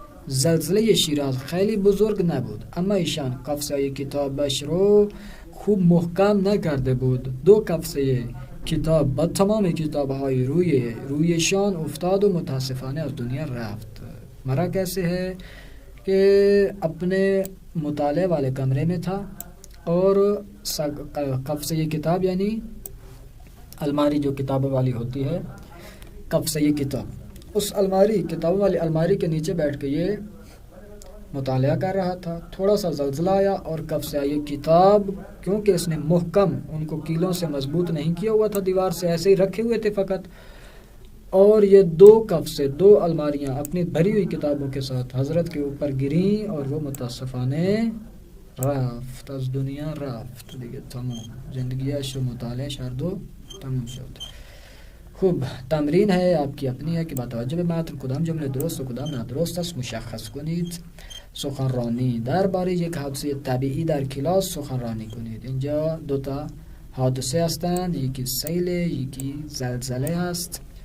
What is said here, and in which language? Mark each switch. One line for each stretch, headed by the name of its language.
Persian: زلزله شیراز خیلی بزرگ نبود اما ایشان قفسه کتابش رو خوب محکم نکرده بود. دو قفسه کتاب با تمام کتاب‌های رویشان افتاد و متاسفانه از دنیا رفت.
Urdu: مرا کیسے ہے کہ اپنے مطالعے والے کمرے میں تھا اور قفسے یہ کتاب یعنی الماری جو کتابوں والی ہوتی ہے، قفسے یہ کتاب، اس کتابوں والی الماری کے نیچے بیٹھ کے یہ مطالعہ کر رہا تھا۔ تھوڑا سا زلزلہ آیا اور قفسے یہ کتاب، کیونکہ اس نے محکم ان کو کیلوں سے مضبوط نہیں کیا ہوا تھا، دیوار سے ایسے ہی رکھے ہوئے تھے فقط، اور یہ دو قفسے، دو الماریاں اپنی بھری ہوئی کتابوں کے ساتھ حضرت کے اوپر گریں اور وہ متاسفانه رفت،
Persian: از دنیا رفت دیگه، تمام زندگیش و مطالعهش هر دو تمام شد. خوب،
Urdu: تمرین ہے آپ کی اپنی ہے
Persian: که با توجه به متن کدام جمله درست و کدام نادرست است مشخص کنید. سخنرانی درباره یک حادثه طبیعی در کلاس سخنرانی کنید. اینجا دوتا حادثه هستند، یکی سیل یکی زلزله هست.